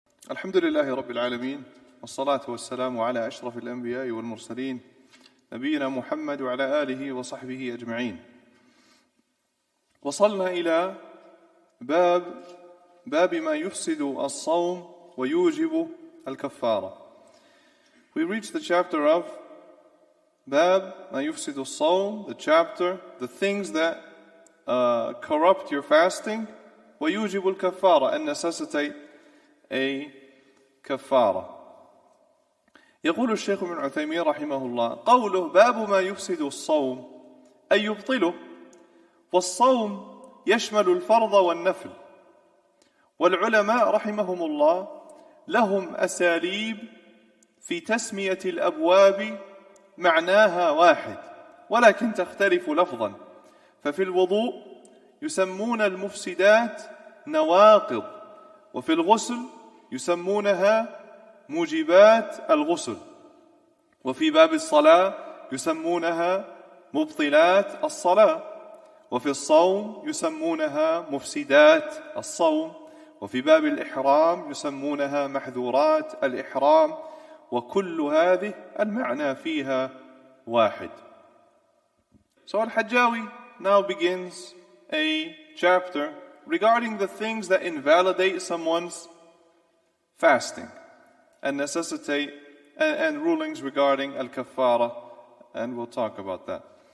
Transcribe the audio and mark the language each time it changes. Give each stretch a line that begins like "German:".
Arabic: الحمد لله رب العالمين والصلاة والسلام على أشرف الأنبياء والمرسلين نبينا محمد وعلى آله وصحبه أجمعين. وصلنا إلى باب ما يفسد الصوم ويوجب الكفارة.
English: We reached the chapter of
Arabic: باب ما يفسد الصوم,
English: the chapter, the things that corrupt your fasting,
Arabic: ويوجب الكفارة,
English: and necessitate a كفارة.
Arabic: يقول الشيخ العثيمين رحمه الله: قوله باب ما يفسد الصوم أي يبطله، والصوم يشمل الفرض والنفل. والعلماء رحمهم الله لهم أساليب في تسمية الأبواب معناها واحد ولكن تختلف لفظا. ففي الوضوء يسمون المفسدات نواقض، وفي الغسل يسمونها موجبات الغسل، وفي باب الصلاة يسمونها مبطلات الصلاة، وفي الصوم يسمونها مفسدات الصوم، وفي باب الإحرام يسمونها محذورات الإحرام، وكل هذه المعنى فيها واحد.
English: So Al-Hajjawi now begins a chapter regarding the things that invalidate someone's fasting and necessitate and rulings regarding al-kaffara, and we'll talk about that.